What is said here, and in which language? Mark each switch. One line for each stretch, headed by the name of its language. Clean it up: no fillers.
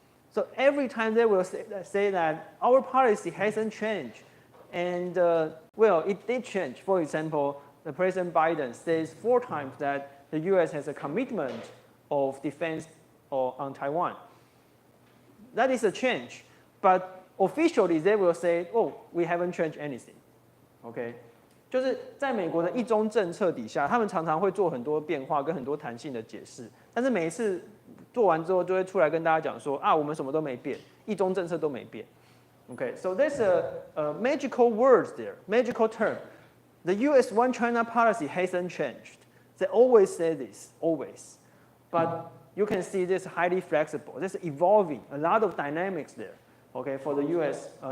English: So every time they will say that our policy hasn't changed, and well, it did change. For example, the President Biden says 4 times that the US has a commitment of defense on Taiwan. That is a change, but officially they will say, "Oh, we haven't changed anything."
Chinese: Okay, 就是在美国的一中政策底下，他们常常会做很多变化跟很多弹性的解释，但是每一次做完之后，就会出来跟大家讲说啊，我们什么都没变，一中政策都没变。
English: Okay, so there's a magical words there, magical term. The U.S. One China policy hasn't changed. They always say this, always. But you can see this highly flexible. This is evolving, a lot of dynamics there, okay, for the U.S.